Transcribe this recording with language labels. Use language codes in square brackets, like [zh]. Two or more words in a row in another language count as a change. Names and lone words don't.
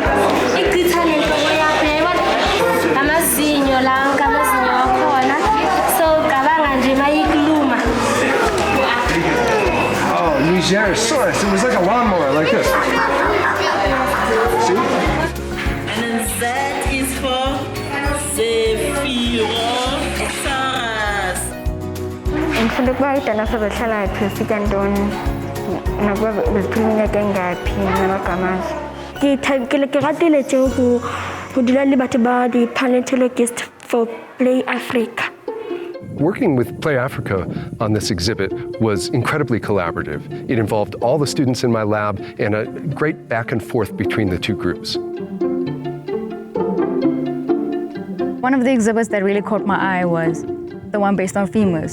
[en] It was like a lawnmower, like this. See? And then that is for Zephyrus. [zu] Ngifunda ukuba idinosaur behlala phezulu ntoni nokuba bephumile kangaphi namagama azo. [tn] Ke ratile tseo go dula le batho ba di-paleontologists [en] for Play Africa. Working with Play Africa on this exhibit was incredibly collaborative. It involved all the students in my lab and a great back and forth between the two groups. One of the exhibits that really caught my eye was the one based on femurs.